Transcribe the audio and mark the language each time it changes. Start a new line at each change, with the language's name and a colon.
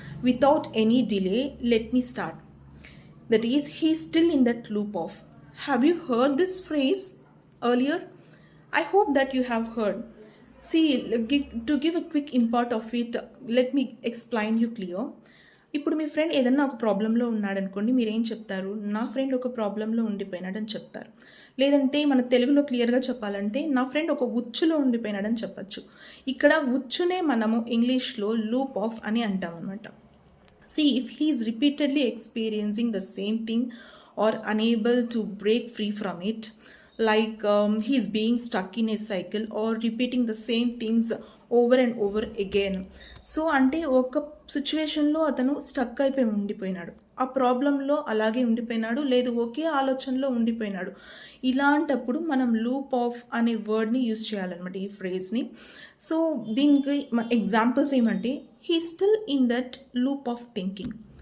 English: Without any delay, let me start. That is, he's still in that loop of. Have you heard this phrase earlier? I hope that you have heard. See, to give a quick import of it, let me explain you clear.
Telugu: ఇప్పుడు మీ friend ఏదన్నా ఒక ప్రాబ్లంలో ఉన్నాడనుకోండి, మీరేం చెప్తారు? నా friend ఒక ప్రాబ్లంలో ఉండిపోయినాడని చెప్తారు. లేదంటే మన తెలుగులో క్లియర్గా చెప్పాలంటే నా ఫ్రెండ్ ఒక ఉచ్చులో ఉండిపోయినాడని చెప్పచ్చు. ఇక్కడ ఉచ్చునే మనము ఇంగ్లీష్లో లూప్ ఆఫ్ అని అంటాం అనమాట.
English: See, if he is repeatedly experiencing the same thing or unable to break free from it, like he is being stuck in a cycle or repeating the same things over and over again.
Telugu: So అంటే ఒక సిచ్యువేషన్లో అతను stuck అయిపోయి ఉండిపోయినాడు, ఆ ప్రాబ్లంలో అలాగే ఉండిపోయినాడు, లేదు ఒకే ఆలోచనలో ఉండిపోయినాడు. ఇలాంటప్పుడు మనం లూప్ ఆఫ్ అనే వర్డ్ని యూజ్ చేయాలన్నమాట, ఈ ఫ్రేజ్ని.
English: So దీనికి examples ఏమంటే, he still in that loop of thinking.